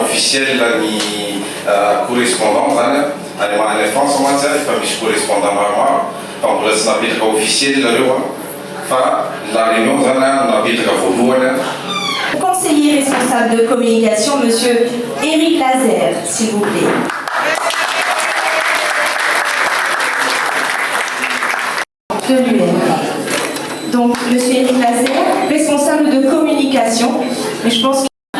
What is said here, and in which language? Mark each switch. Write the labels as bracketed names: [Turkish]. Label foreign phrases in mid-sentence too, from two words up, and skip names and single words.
[Malagasy] officiel ny correspondant zany any amin'ny France mantsy zany fa misy correspondant maromaro fa mbola tsy napetraka officiel zareo fa [French] la réunion [Malagasy] zany napetraka voalohany. [French] Conseiller responsable de communication, Monsieur Éric Lazer, s'il vous plaît. De l'UM. Donc, Monsieur Éric Lazer, responsable de communication, mais je pense que...